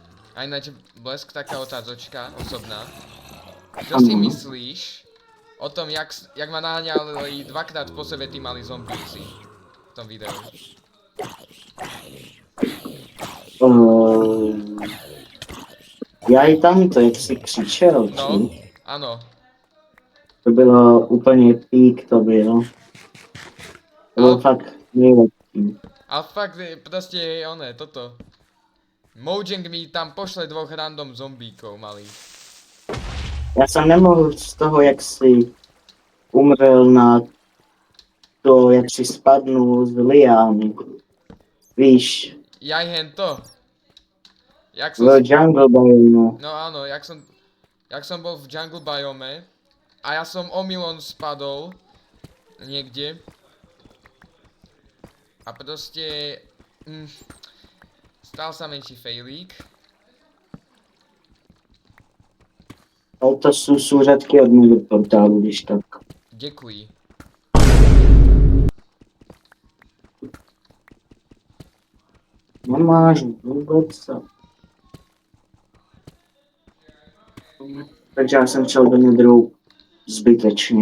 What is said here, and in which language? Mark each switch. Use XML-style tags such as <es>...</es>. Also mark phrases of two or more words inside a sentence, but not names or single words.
<sk>A ináč, Blesk, taká otázočka osobná. Čo si</sk> <cs>Ano.</cs> <sk>myslíš o tom, jak ma naháňali dvakrát po sebe tí malí zombíci v tom videu?</sk> <cs>Já i tam to, jak jsi křičel, No,</cs> <sk>či? áno.</sk> <cs>To bylo úplně pík, to bylo. To bylo Ale- fakt nejlepší.</cs> <sk>A fakt, proste toto. Mojang mi tam pošle dvoch random zombíkov malých.</sk> <cs>Já jsem nemohl z toho, jak jsi umřel na to, jak si spadnul z liány. Víš,</cs> <sk>Jaj hento. Jak v som...</sk> <en>jungle biome.</en> <sk>No áno, jak som bol v</sk> <en>jungle biome</en> <sk>a ja som omylom spadol niekde a proste stal sa menší failík.</sk> <cs>Ale to jsou souřadky od mého portálu, když tak. Děkuji. Nemáš vůbec co. Takže já jsem šel do nedrou zbytečně.</cs>